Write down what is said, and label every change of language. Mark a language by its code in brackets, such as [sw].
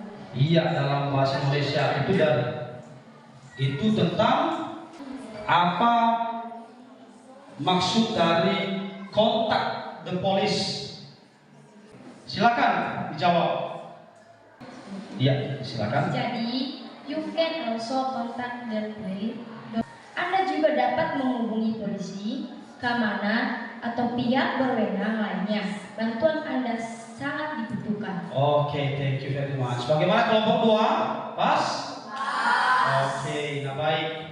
[id] Iya, dalam bahasa Indonesia itu tentang apa maksud dari kontak the police. Silakan dijawab. Iya, silakan. [en] Jadi, you can also contact the police. [id] Anda juga dapat menghubungi polisi, keamanan, atau pihak berwenang lainnya. Bantuan Anda sangat dibutuhkan. Oke, [en] thank you very much. [id] Bagaimana kelompok 2? Pas? Oke, nah baik.